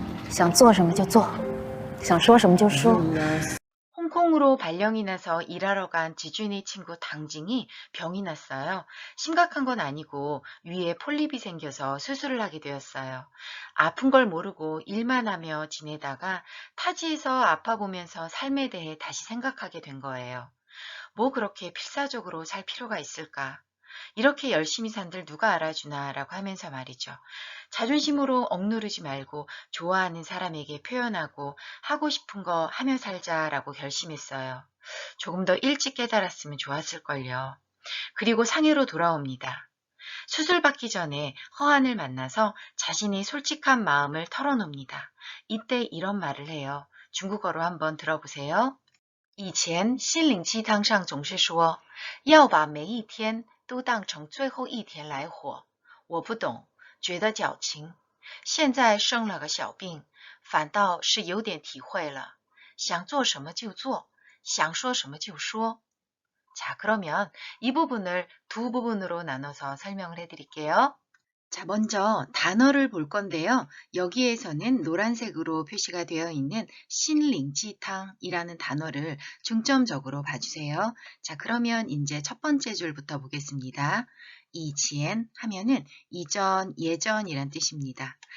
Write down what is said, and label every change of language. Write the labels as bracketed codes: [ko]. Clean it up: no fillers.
[zh] 想做什么就做，想说什么就说。 [ko] 홍콩으로 발령이 나서 일하러 간 지준이 친구 당징이 병이 났어요. 심각한 건 아니고 위에 폴립이 생겨서 수술을 하게 되었어요. 아픈 걸 모르고 일만 하며 지내다가 타지에서 아파 보면서 삶에 대해 다시 생각하게 된 거예요. 뭐 그렇게 필사적으로 살 필요가 있을까? 이렇게 열심히 산들 누가 알아주나 라고 하면서 말이죠. 자존심으로 억누르지 말고 좋아하는 사람에게 표현하고 하고 싶은 거 하며 살자라고 결심했어요. 조금 더 일찍 깨달았으면 좋았을걸요. 그리고 상해로 돌아옵니다. 수술받기 전에 허한을 만나서 자신의 솔직한 마음을 털어놓습니다. 이때 이런 말을 해요. 중국어로 한번 들어보세요. [zh] 以前心灵鸡汤上总是说要把每一天都当成最后一天来活，我不懂，觉得矫情。现在生了个小病，反倒是有点体会了。想做什么就做，想说什么就说。 [ko] 자, 그러면 이 부분을 두 부분으로 나눠서 설명을 해드릴게요. 자, 먼저 단어를 볼 건데요. 여기에서는 노란색으로 표시가 되어 있는 신링지탕이라는 단어를 중점적으로 봐주세요. 자, 그러면 이제 첫 번째 줄부터 보겠습니다. 이치엔 하면은 이전, 예전이란 뜻입니다.